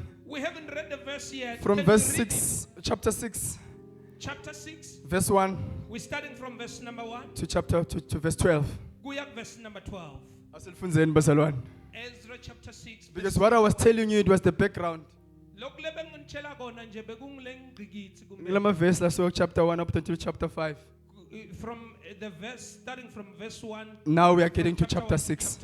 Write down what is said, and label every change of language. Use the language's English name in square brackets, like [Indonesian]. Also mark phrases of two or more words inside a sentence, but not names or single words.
[English] We haven't read the verse yet. from Can we verse read it? 6, chapter 6, Chapter 6. verse 1 We're starting from verse number 1. to verse 12. Kuya verse number 12. [Swati] Asilifunzeni bazalwane. [English] Ezra chapter 6. Because what I was telling you, it was the background. [Swati] Lokhu lebengitshela kona nje bekungile ngqikithi kumele. [English] Ngilama verse la so chapter 1 up until chapter 5. From the verse starting from verse 1. Now we are getting to chapter 1, 6.